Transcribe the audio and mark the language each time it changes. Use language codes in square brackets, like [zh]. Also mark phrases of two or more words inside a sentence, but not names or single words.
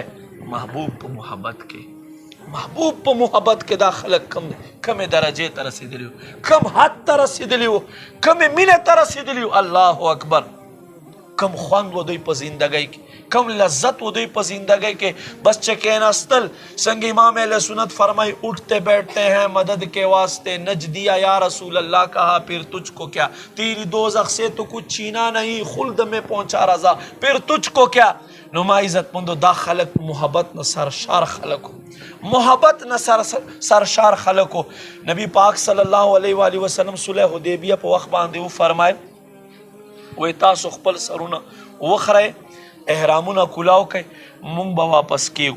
[ps] محبوب په محبت کې، محبوب په محبت کې دا خلک کمې درجې ته رسېدلي وو، کم حد ته رسېدلي وو، کمې مینې ته رسېدلي وو. [ar] الله اکبر. [ps] کم خوند و دوی په زندګۍ کې، کم لذت و دوی په زندګۍ کې. بس چې کېناستل څنګه [ur] امام اہل سنت فرمائی اٹھتے بیٹھتے ہیں مدد کے واسطے، نج دیا یا رسول اللہ کہا پھر تجھ کو کیا، تیری دوزخ سے تو کچھ چھینا نہیں، خلد میں پہنچا رضا پھر تجھ کو کیا. [ps] نو ما عزتمندو دا خلق محبت نه سرشار خلقو، محبت نه سرشار خلقو. نبی پاک [ar] صلی الله علیه و آله وسلم [ps] صلح حدیبیه په وخت باندې و فرمایل وی تاسو خپل سرونه وخره احرامونه کولاو کوي مونږ به واپس کیږو.